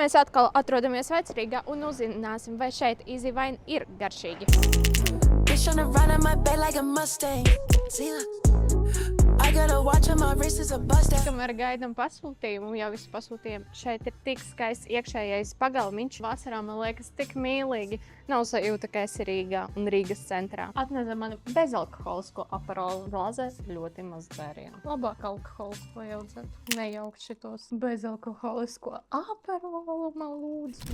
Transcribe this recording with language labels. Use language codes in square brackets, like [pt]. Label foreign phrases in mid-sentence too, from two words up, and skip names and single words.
[lv] Mēs atkal atrodamies Vecrīgā un uzzināsim, vai šeit easy wine ir garšīgi. [en] Bitch on the run on my bed like a Mustang. See, look. I got a watch on my wrist is a bust down. [lv] Kamēr gaidām pasūtījumu, jau visu pasūtījumu, šeit ir tik skaists iekšējais pagalmiņš. Vasarā man liekas tik mīlīgi. Nav sajūta, ka esi Rīgā un Rīgas centrā. Atnesa mani bezalkoholisko Aperolu glazē, ļoti maz dzērienu. Labāk alkoholisko jaudzētu. Nejaukt šitos bezalkoholisko Aperolu, man lūdzu.